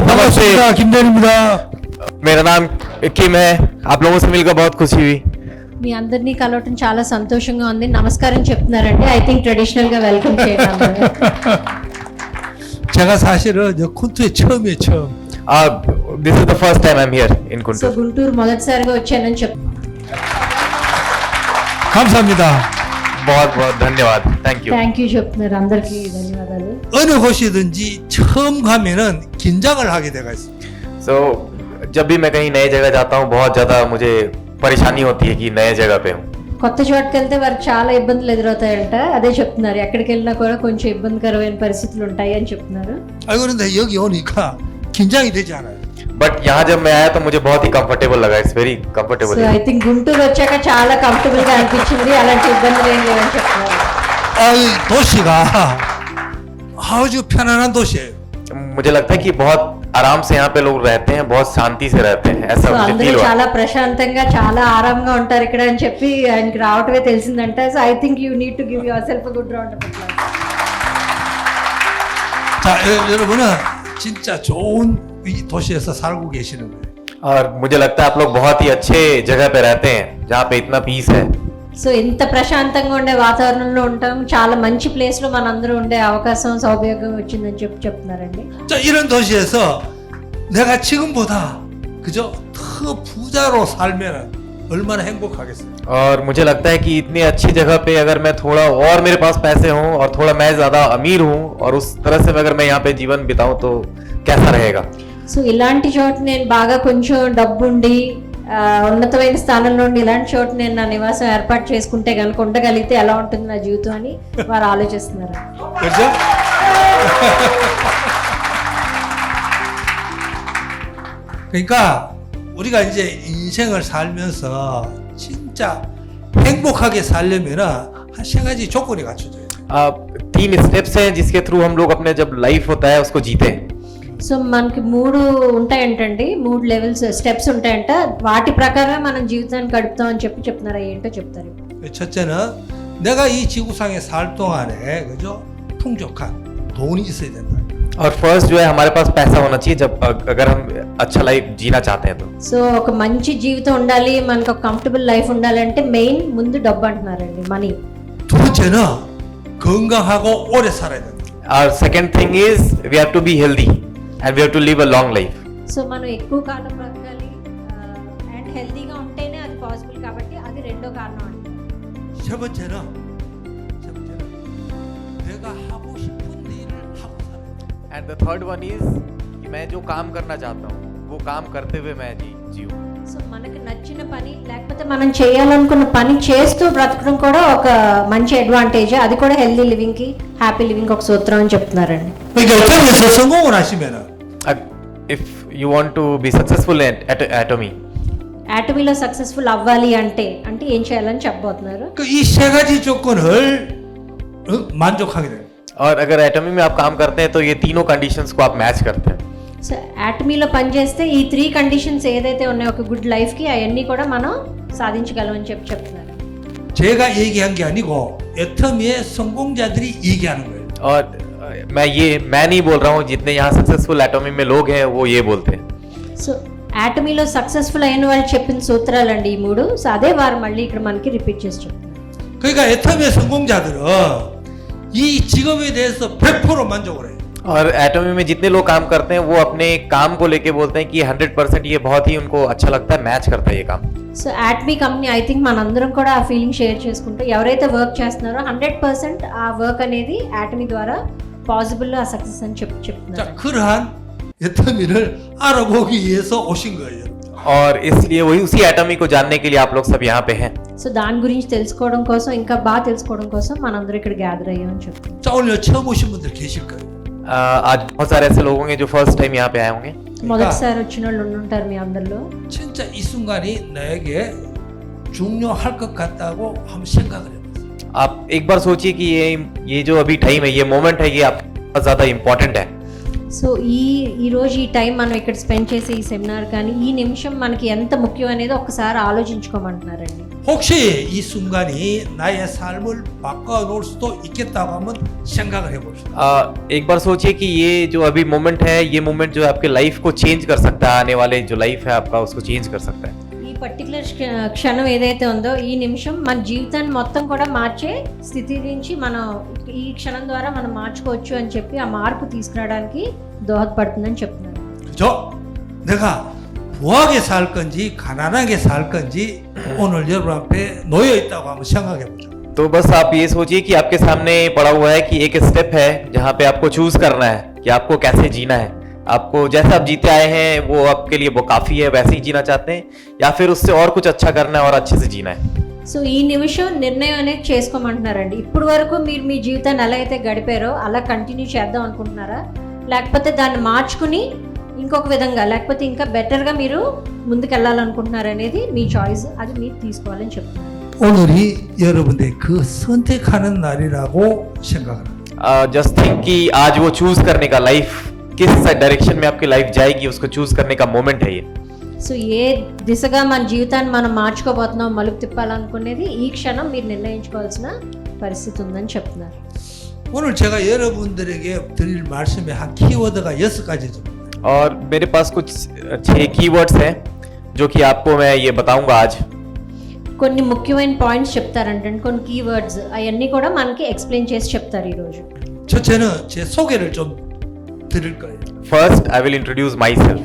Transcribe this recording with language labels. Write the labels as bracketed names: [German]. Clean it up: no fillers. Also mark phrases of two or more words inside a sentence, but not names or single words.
[Hindi] से [Korean] 김대리입니다. [Hindi] मेरा नाम किम है। आप लोगों से मिलकर बहुत खुशी हुई। [Telugu] మీ అందరినీ కలవటం చాలా సంతోషంగా ఉంది. నమస్కారం చెప్తున్నారండి. [English] I think [Telugu] ట్రెడిషనల్ గా వెల్కమ్ చేయడం. [Korean] 제가 사실은 저 콘투에 처음이에요, 처음. [English] This is the first time I am here in [Telugu] సో [Hindi] कुंटूर। [Telugu] గుంటూరు మొదటిసారిగా వచ్చానని [Korean] 감사합니다. [Hindi] बहुत बहुत धन्यवाद, [English] Thank you. Thank you [Telugu] చెప్తున్నారు. అందరికీ ధన్యవాదాలు. [Korean] 어느 곳이든지 처음 가면은 긴장을 하게 돼가 있어요. [Hindi] सो जब भी मैं कहीं नई जगह जाता हूँ बहुत ज़्यादा मुझे परेशानी होती है कि नए जगह पे हूँ। [Telugu] కొత్త చోటుకి వెళ్తే వారికి చాలా ఇబ్బందులు ఎదురవుతాయంట. అదే చెప్తున్నారు. ఎక్కడికి వెళ్ళినా కూడా కొంచెం ఇబ్బందికరమైన పరిస్థితులు ఉంటాయి అని చెప్తున్నారు. [Korean] 아이고 그런데 여기 오니까 긴장이 되지 않아요. [Hindi] बट यहाँ जब मैं आया तो मुझे बहुत ही कंफर्टेबल लगा। [English] It's very [Telugu] సో [Hindi] कंफर्टेबल। [English] I think [Telugu] గుంటూరు వచ్చాక చాలా కంఫర్టబుల్ గా అనిపించింది. అలాంటి ఇబ్బందులు ఏం లేవని చెప్తున్నారు. [Korean] 이 도시가 아주 편안한 도시예요. [Hindi] मुझे लगता है कि बहुत आराम से यहाँ पे लोग रहते हैं, बहुत शांति से रहते हैं, ऐसा [Telugu] సో [Hindi] मुझे [Telugu] అందరూ [Hindi] फील हुआ। [Telugu] చాలా ప్రశాంతంగా చాలా ఆరాంగా ఉంటారు ఇక్కడ అని చెప్పి ఆయనకి రావటమే తెలిసిందంట. [English] So I think you need to give yourself good round of applause. [Korean] 자, 여러분은 진짜 좋은 이 도시에서 살고 계시는 거예요. [Hindi] और मुझे लगता है आप लोग बहुत ही अच्छे जगह पे रहते हैं जहाँ पे इतना पीस है। [Telugu] సో ఇంత ప్రశాంతంగా ఉండే వాతావరణంలో ఉంటాం. చాలా మంచి ప్లేస్ లో మనందరూ ఉండే అవకాశం సౌభాగ్యం వచ్చిందని చెప్పి చెప్తున్నారండి. [Korean] 자, 이런 도시에서 내가 지금보다 그저 더 부자로 살면 얼마나 행복하겠어요. [Hindi] और मुझे लगता है कि इतनी अच्छी जगह पे अगर मैं थोड़ा और मेरे पास पैसे हों और थोड़ा मैं ज़्यादा अमीर हूँ और उस तरह से अगर मैं यहाँ पे जीवन बिताऊँ तो कैसा रहेगा। [Telugu] సో ఇలాంటి చోట నేను బాగా కొంచెం డబ్బుండి ఉన్నతమైన స్థానంలో ఉండి ఇలాంటి చోట నేను నా నివాసం ఏర్పాటు చేసుకుంటే కనుక ఉండగలిగితే ఎలా ఉంటుంది నా జీవితం అని వారు ఆలోచిస్తున్నారు. [Korean] 그렇죠? 그러니까 우리가 이제 인생을 살면서 진짜 행복하게 살려면은 한 세 가지 조건이 갖춰져요. [Hindi] तीन स्टेप्स हैं जिसके थ्रू हम लोग अपने जब लाइफ होता है उसको जीते हैं। [Telugu] సో మనకి 3 ఉంటాయంటండి. 3 లెవెల్స్ స్టెప్స్ ఉంటాయంట. వాటి ప్రకారమే మనం జీవితాన్ని గడుపుతాం అని చెప్పి చెప్తున్నారు. ఏంటో చెప్తారు. [Korean] 첫째는 내가 이 지구상에 살 동안에 그죠 풍족한 돈이 있어야 된다. [Hindi] और फर्स्ट जो है हमारे पास पैसा होना चाहिए जब अगर हम अच्छा लाइफ जीना चाहते हैं तो। [Telugu] సో ఒక మంచి జీవితం ఉండాలి, మనకు ఒక కంఫర్టబుల్ లైఫ్ ఉండాలంటే మెయిన్ ముందు డబ్బు అంటున్నారండి, మనీ. [Korean] 두 번째는 건강하고 오래 살아야 된다. [English] और second thing is we have to be healthy and we have to live a long life. [Telugu] సో మనం ఎక్కువ కాలం బ్రతకాలి అండ్ హెల్తీగా ఉంటేనే అది పాసిబుల్. కాబట్టి అది రెండో కారణం అండి. [Korean] 세 번째는 내가 하고 싶은 일을 하고 사는 거야. [English] And the third one is [Hindi] कि मैं जो काम करना चाहता हूँ वो काम करते हुए मैं जीऊँ। [Telugu] సో మనకు నచ్చిన పని లేకపోతే మనం చేయాలనుకున్న పని చేస్తూ బ్రతకడం కూడా ఒక మంచి అడ్వాంటేజ్. అది కూడా [English] healthy living [Telugu] కి [English] happy living [Telugu] ఒక సూత్రం అని చెప్తున్నారండి. [Korean] 그러니까 어떤 데서 성공을 하시면은 [English] If you want to be successful at Atomy, [Telugu] యాటమీలో సక్సెస్ఫుల్ అవ్వాలి అంటే ఏం చేయాలని చెప్పబోతున్నారు. [Korean] 이 세 가지 조건을 만족하게 돼요. [Hindi] और अगर Atomy में आप काम करते हैं तो ये तीनों कंडीशंस को आप मैच करते हैं। [Telugu] సో యాటమీలో పనిచేస్తే ఈ 3 కండిషన్స్ ఏదైతే ఉన్నాయో ఒక [English] good life [Telugu] కి అవన్నీ కూడా మనం సాధించగలం అని చెప్తున్నారు. [Korean] 제가 얘기한 게 아니고 애터미의 성공자들이 얘기하는 거예요. [Hindi] और मैं नहीं बोल रहा हूँ, जितने यहाँ सक्सेसफुल Atomy में लोग हैं वो ये बोलते हैं। [Telugu] సో యాటమీలో సక్సెస్ఫుల్ అయిన వాళ్ళు చెప్పిన సూత్రాలండి ఈ 3. సో అదే వారు మళ్ళీ ఇక్కడ మనకి రిపీట్ చేసి చెప్తున్నారు. [Korean] 그러니까 애터미의 성공자들은 이 직업에 대해서 100% 만족을 해요. [Hindi] और Atomy में जितने लोग काम करते हैं वो अपने काम को लेके बोलते हैं कि 100% ये बहुत ही उनको अच्छा लगता है, मैच करता है ये काम। [Telugu] సో యాటమీ కంపెనీ [English] I think [Telugu] మనందరం కూడా ఆ [English] feeling share [Telugu] చేసుకుంటూ ఎవరైతే వర్క్ చేస్తున్నారో 100% ఆ వర్క్ అనేది యాటమీ ద్వారా పాసిబుల్ ఆ సక్సెస్ అని చెప్తున్నారు. [Korean] 자, 그러한 애터미를 알아보기 위해서 오신 거예요. [Hindi] और इसलिए वही उसी Atomy को जानने के लिए आप लोग सब यहाँ पे हैं। [Telugu] సో దాని గురించి తెలుసుకోవడం కోసం, ఇంకా బాగా తెలుసుకోవడం కోసం మనందరం ఇక్కడ గ్యాదర్ అయ్యామని చెప్తున్నాం. [Korean] 자, 오늘 처음 오신 분들 계실 거예요. [Hindi] आज बहुत सारे ऐसे लोग होंगे जो [English] first time [Hindi] यहाँ पे आए होंगे। [Telugu] మొదటిసారి వచ్చిన వాళ్ళు ఉంటారు మీ అందరిలో. [Korean] 진짜 이 순간이 나에게 중요할 것 같다고 한번 생각을 해보세요. [Hindi] आप एक बार सोचिए कि ये जो अभी टाइम है, ये मोमेंट है, ये आपके बहुत ज़्यादा इम्पोर्टेंट है। [Telugu] సో ఈ రోజు ఈ టైం మనం ఇక్కడ స్పెండ్ చేసే ఈ సెమినార్ కానీ ఈ నిమిషం మనకి ఎంత ముఖ్యం అనేది ఒకసారి ఆలోచించుకోమంటున్నారండి. [Korean] 혹시 이 순간이 나의 삶을 바꿔놓을 수도 있겠다고 한번 생각을 해봅시다. [Hindi] एक बार सोचिए कि ये जो अभी मोमेंट है, ये मोमेंट जो है आपके लाइफ को चेंज कर सकता है, आने वाले जो लाइफ है आपका उसको चेंज कर सकता है. [Telugu] ఈ పర్టికులర్ క్షణం ఏదైతే ఉందో ఈ నిమిషం మన జీవితాన్ని మొత్తం కూడా మార్చే స్థితి నుంచి మనం ఈ క్షణం ద్వారా మనం మార్చుకోవచ్చు అని చెప్పి ఆ మార్పు తీసుకురావడానికి దోహదపడుతుందని చెప్తున్నారు. [Korean] 그죠? 내가 부하게 살 건지 가난하게 살 건지 오늘 여러분 앞에 놓여 있다고 한번 생각해 보죠. [Hindi] तो बस आप ये सोचिए कि आपके सामने पड़ा हुआ है कि एक स्टेप है जहाँ पे आपको चूज करना है कि आपको कैसे जीना है. आपको जैसे आप जीते आए हैं वो आपके लिए वो काफी है, वैसे ही जीना चाहते हैं या फिर उससे और कुछ अच्छा करना है और अच्छे से जीना है. [Telugu] సో ఈ నిమిషం నిర్ణయం అనేది చేసుకోమంటున్నారండి. ఇప్పుడు వరకు మీరు మీ జీవితాన్ని ఎలా అయితే గడిపారో అలా కంటిన్యూ చేద్దాం అనుకుంటున్నారా, లేకపోతే దాన్ని మార్చుకుని ఇంకొక విధంగా లేకపోతే ఇంకా బెటర్గా మీరు ముందుకు వెళ్ళాలనుకుంటున్నారనేది మీ చాయిస్, అది మీరు తీసుకోవాలని చెప్తున్నారు. [Korean] 오늘이 여러분들 그 선택하는 날이라고 생각을 합니다. [English] just think [Hindi] कि आज वो चूज करने का लाइफ किस डायरेक्शन में आपकी लाइफ जाएगी उसको चूज करने का मोमेंट है ये. [Telugu] సో ఏ దిశగా మన జీవితాన్ని మనం మార్చుకోబోతున్నాం, మలుపు తిప్పాలనుకునేది ఈ క్షణం మీరు నిర్ణయించుకోవాల్సిన పరిస్థితి ఉందని చెప్తున్నారు. [Korean] 오늘 제가 여러분들에게 드릴 말씀의 한 키워드가 6가지 좀. [Hindi] और मेरे पास कुछ 6 कीवर्ड्स हैं जो कि आपको मैं ये बताऊंगा आज. [Telugu] కొన్ని ముఖ్యమైన పాయింట్స్ చెప్తారంటే కొన్ని కీవర్డ్స్ అవన్నీ కూడా మనకి ఎక్స్ప్లెయిన్ చేసి చెప్తారు ఈరోజు. [Korean] 첫째는 제 소개를 좀 드릴 거예요. [English] First, I will introduce myself.